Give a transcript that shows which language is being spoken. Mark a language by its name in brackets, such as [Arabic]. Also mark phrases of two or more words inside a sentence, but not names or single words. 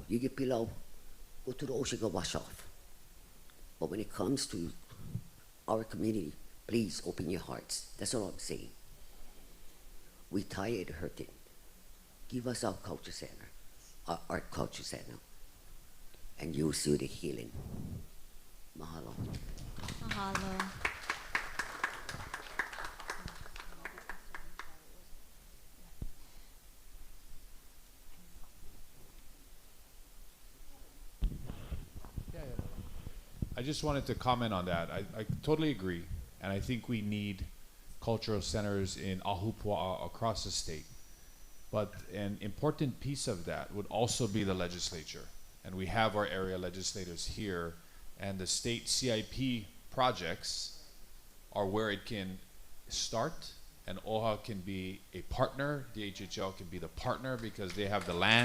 [English] You get pilau, go to the ocean, go wash off. But when it comes to our community, please open your hearts. That's all I'm saying. We tired hurting. Give us our culture center, our art culture center, and you'll see the healing. Mahalo. Mahalo. I just wanted to comment on that. I totally agree, and I think we need cultural centers in Ahupua'a across the state. But an important piece of that would also be the legislature. And we have our area legislators here, and the state CIP projects are where it can start, and Oʻahu can be a partner, DHHL can be the partner because they have the land.